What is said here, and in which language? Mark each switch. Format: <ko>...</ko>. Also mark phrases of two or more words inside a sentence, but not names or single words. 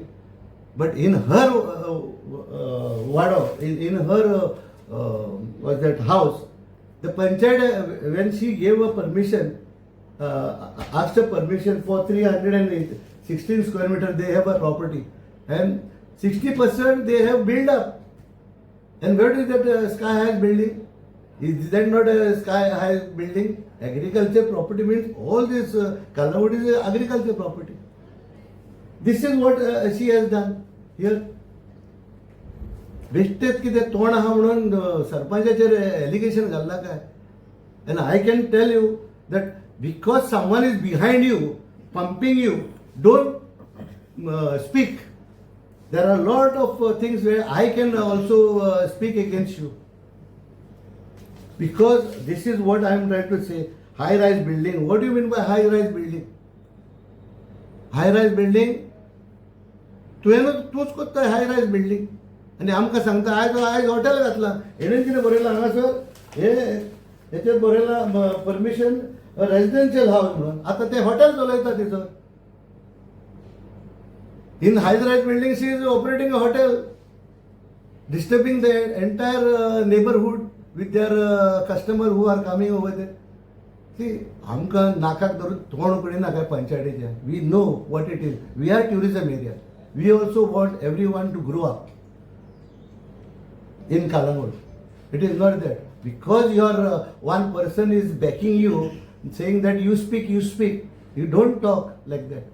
<en>But in her ward, in her was that house, the panchayat, when she gave a permission, asked a permission for 316 square meter, they have a property, and 60% they have built up. And where is that sky high building? Is that not a sky high building? Agriculture property means all this Kalagod is agriculture property. This is what she has done here.</en> <kok>बेश्टेत कितें तोंड आहा म्हणून सरपंचाचेर एलिगेशन घालना काय.</kok> <en>And I can tell you that because someone is behind you, pumping you, don't speak. There are a lot of things where I can also speak against you. Because this is what I am trying to say. High-rise building. What do you mean by high-rise building? High-rise building.</en> <kok>तूच कोत्ता</kok> <en>high-rise building</en> <kok>आनी आमकां सांगता आयज हॉटेल घातला. हेणेन कितें बरयलां हांगासर हेचेर बरयलां</kok> <en>permission residential house</en> <kok>म्हणून. आतां ते हॉटेल चलयता तिचो.</kok> <en>In high-rise building, she is operating a hotel, disturbing the entire neighborhood with their customers who are coming over there. See,</en> <kok>आमकां नाकाक धरून तोंड कडी नाका पंचायतीचें.</kok> <en>We know what it is. We are tourism area. We also want everyone to grow up in Kalagod. It is not that because your one person is backing you, saying that you speak. You don't talk like that.</en>